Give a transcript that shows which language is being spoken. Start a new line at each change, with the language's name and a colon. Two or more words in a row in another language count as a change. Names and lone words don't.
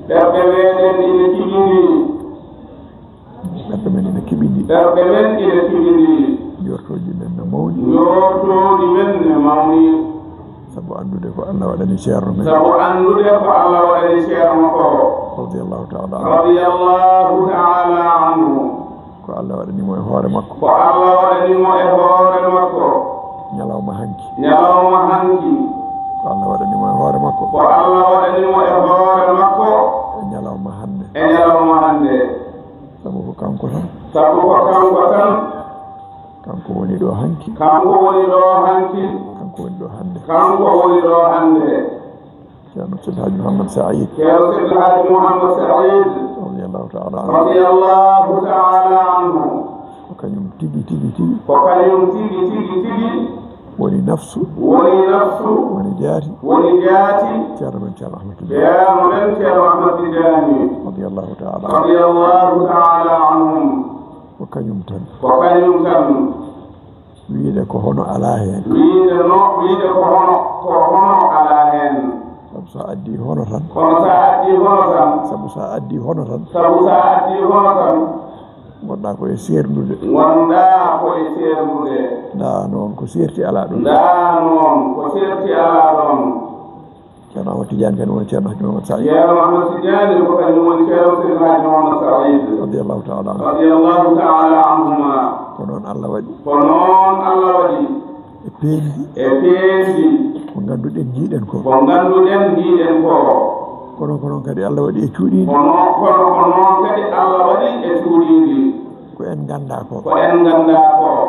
Fula: Ɓerɗe meɗen ina kiɓiɗi. Ɓerɗe men ina kiɓiɗi. Ɓerɗe men ina kiɓiɗi. Njortoji men no mawni. Njortoji men no mawni. Sabu andude ko Allah waɗani ceerno men. Sabu andude ko Allah waɗani ceerno ko.
Arabic: رضي الله تعالى عنه. رضي الله تعالى عنه.
Fula: Ko Allah waɗanimo e hoore makko. Ko Allah waɗanimo e hoore makko. Ñalawma hanki. Ñalawma hanki. Ko Allah waɗanimo e hoore makko. Ko Allah waɗanimo e hoore makko. E ñalawma hande. E ñalawma hande. Sabu ko kanko tan. Sabu ko kanko tan. Kanko woni ɗo hanki. Kanko woni ɗo hanki. Kanko woni ɗo hande. Kanko woni ɗo hande. Ceerno Seydi Hadji Mouhamed Saïd. Ceerno Seydi Hadji Mouhamed Saïd.
Arabic: رضي الله تعالى عنه. رضي الله تعالى عنه.
Fula: Ko kañum tigi, tigi, tigi. Ko kañum tigi, tigi, tigi. Woni nafsu. Woni nafsu. Woni jaati. Woni jaati. Ceerno men Ceerno Ahmed Tidiane. Ceerno men Ceerno Ahmed Tidiane.
Arabic: رضي الله تعالى. رضي الله تعالى عنهم.
Fula: Ko kañum tan. Ko kañum tan. Wiide ko hono ala hen. Wiide no, wiide ko hono, ko hono ala hen. Sabu sa addi hono tan. Kono sa addi hono tan. Sabu sa addi hono tan. Sabu sa addi hono tan. Gonɗa ko e serdude. Gonɗa ko e serdude. Nda noon ko serti ala ɗon. Nda noon ko serti ala ɗon. Ceerno Ahmad Tidiane kadi woni Ceerno Haji Mamadou Saïd. Ceerno Ahmad Tidiane ko kañum woni Ceerno Seydi Hadji Mamadou Saïd.
Arabic: رضي الله تعالى عنه. رضي الله تعالى عنهما.
Fula: Ko noon Allah waɗi. Ko noon Allah waɗi. E peendi. E peendi. Ko ngannduɗen, jiiɗen ko. Ko ngannduɗen, jiiɗen ko. Kono, ko noon kadi Allah waɗi e cuuɗiindi. Kono, kono, ko noon kadi Allah waɗi e cuuɗiindi. Ko en ngannda ko. Ko en ngannda ko.